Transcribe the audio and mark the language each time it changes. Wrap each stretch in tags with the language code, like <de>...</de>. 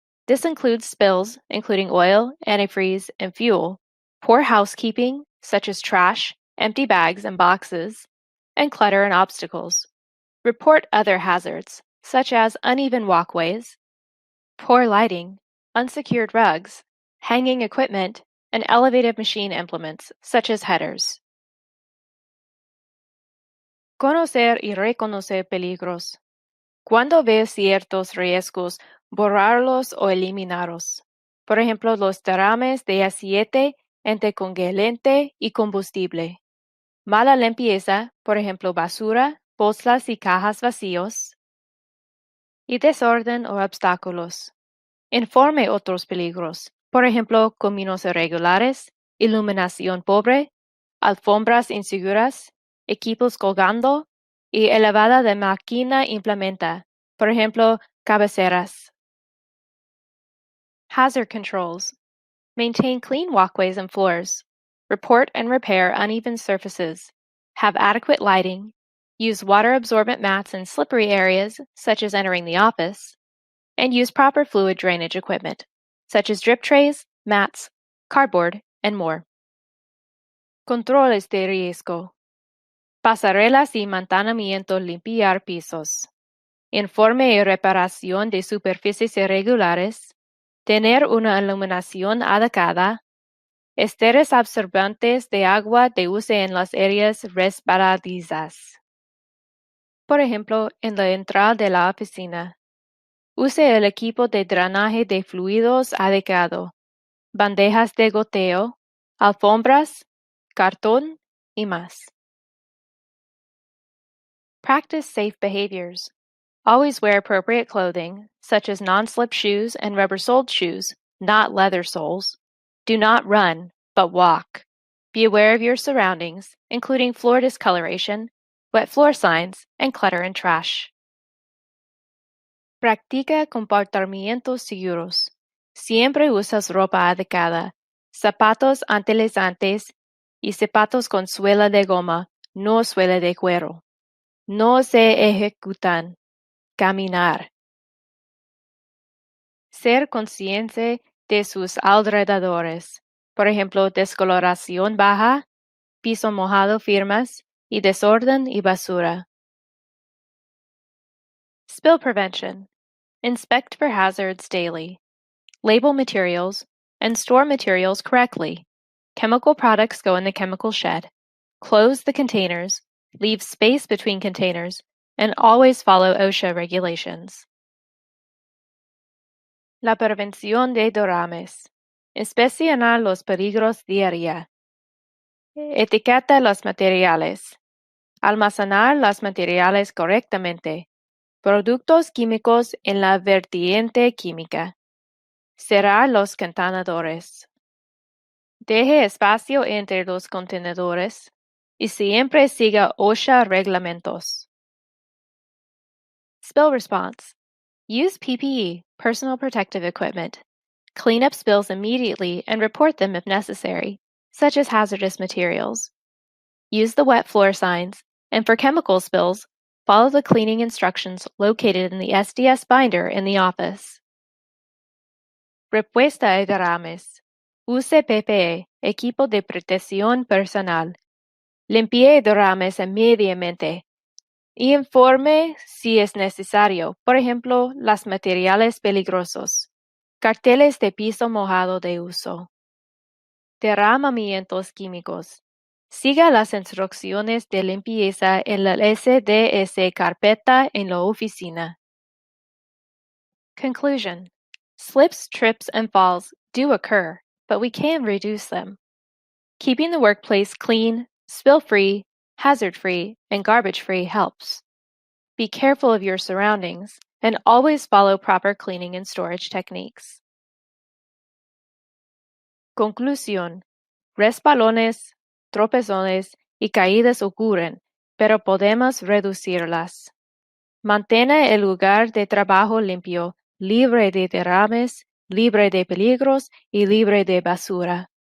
<en>This includes spills, including oil, antifreeze, and fuel, poor housekeeping, such as trash, empty bags and boxes, and clutter and obstacles. Report other hazards, such as uneven walkways, poor lighting, unsecured rugs, hanging equipment, and elevated machine implements, such as headers.</en> <es>Conocer y reconocer peligros. Cuando ves ciertos riesgos, borrarlos o eliminarlos. Por ejemplo, los derrames de aceite entre congelante y combustible. Mala limpieza, por ejemplo, basura, bolsas y cajas vacíos. y desorden o obstáculos. Informe otros peligros, por ejemplo, caminos irregulares, iluminación pobre, alfombras inseguras, equipos colgando y elevada de máquina implementa, por ejemplo, cabeceras.</es> <en>Hazard controls. Maintain clean walkways and floors. Report and repair uneven surfaces. Have adequate lighting. Use water-absorbent mats in slippery areas, such as entering the office. And use proper fluid drainage equipment, such as drip trays, mats, cardboard, and more.</en> <es>Controles de riesgo. Pasarelas y mantenimiento limpiar pisos. Informe y reparación de superficies irregulares. Tener una iluminación adecuada. Esteres absorbantes de agua de uso en las áreas resbaladizas. Por ejemplo, en la entrada de la oficina. Use el equipo de drenaje de fluidos adecuado, bandejas de goteo, alfombras, cartón y más.</es> <en>Practice safe behaviors. Always wear appropriate clothing, such as non-slip shoes and rubber-soled shoes, not leather soles. Do not run, but walk. Be aware of your surroundings, including floor discoloration, wet floor signs, and clutter and trash.</en> <es>Practica comportamientos seguros. Siempre usas ropa adecuada, zapatos antilizantes y zapatos con suela de goma, no suela de cuero. No se ejecutan. Caminar. Ser consciente de sus alrededores, por ejemplo, descoloración baja, piso mojado firmas y desorden y basura.</es> <en>Spill prevention. Inspect for hazards daily. Label materials and store materials correctly. Chemical products go in the chemical shed. Close the containers, leave space between containers, and always follow OSHA regulations.</en> <es>La prevención de derrames. Inspecciona los peligros diaria. Etiqueta los materiales. Almacenar los materiales correctamente. Productos químicos en la vertiente química. Cerrar los contenedores. Deje espacio entre los contenedores y siempre siga OSHA reglamentos.</es> <en>Spill response. Use PPE, personal protective equipment. Clean up spills immediately and report them if necessary, such as hazardous materials. Use the wet floor signs, and for chemical spills, follow the cleaning instructions located in the SDS binder in the office.</en> <es>Respuesta a derrames. Use PPE, equipo de protección personal. Limpie derrames inmediatamente. Y informe si es necesario, por ejemplo, los materiales peligrosos. Carteles de piso mojado de uso. Derramamientos químicos. Siga las instrucciones de limpieza en la SDS carpeta en la oficina.</es> <en>Conclusion. Slips, trips, and falls do occur, but we can reduce them. Keeping the workplace clean, spill-free, hazard-free, and garbage-free helps. Be careful of your surroundings and always follow proper cleaning and storage techniques.</en> <es>Conclusión. Resbalones, tropezones y caídas ocurren, pero podemos reducirlas. Mantenga el lugar de trabajo limpio, libre de derrames, libre de peligros y libre de basura.</es>